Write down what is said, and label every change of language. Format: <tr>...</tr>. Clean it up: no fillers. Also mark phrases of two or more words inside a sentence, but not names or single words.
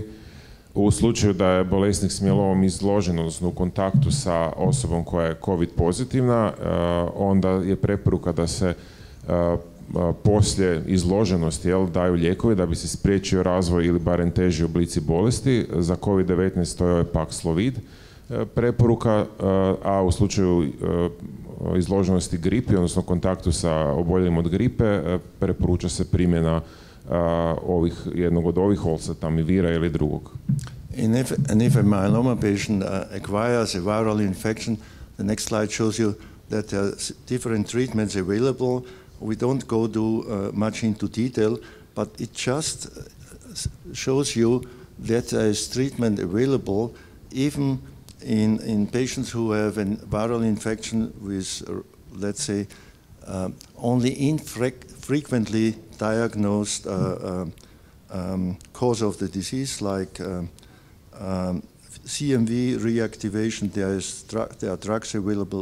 <hr>U slučaju da je bolesnik s mielomom izložen, odnosno u kontaktu sa osobom koja je COVID pozitivna, onda je preporuka da se poslije izloženosti daju lijekovi da bi se spriječio razvoj ili barem teži oblici bolesti. Za COVID-19 to je Paxlovid preporuka, a u slučaju izloženosti gripi, odnosno kontaktu sa oboljelim od gripe, preporuča se primjena jednog od ovih olsatamivira ili drugog.</hr> <en>And if a myeloma patient acquires a viral infection, the next slide shows you that there are different treatments available. We don't go much into detail, but it just shows you that there is treatment available even in patients who have a viral infection with, let's say, only infrequently diagnosed cause of the disease, like CMV reactivation, there are drugs available.</en>